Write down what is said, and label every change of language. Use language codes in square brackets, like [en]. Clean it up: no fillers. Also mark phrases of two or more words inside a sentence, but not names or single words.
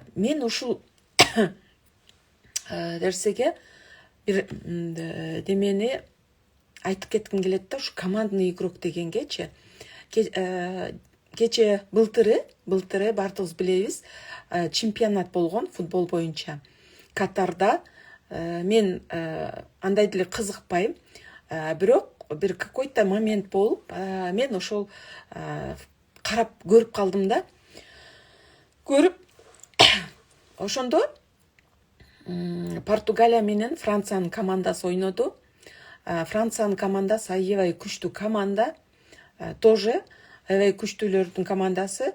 [ky] Мен ушул нерсеге бир демени айтып кетким келет да, ушу [ru] командный игрок [ky] дегенгечи. Кече былтыры баардыгыбыз билебиз, чемпионат болгон футбол боюнча Катарда. Мен андай деле кызыкпайм, бирок бир [ru] какой-то момент [ky] болуп, мен ошол карап көрүп калдым да. Көрүп ошондо Португалия менен Франциянын командасы ойноду. Франциянын командасы аябай күчтүү команда, тоже аябай күчтүүлөрдүн командасы.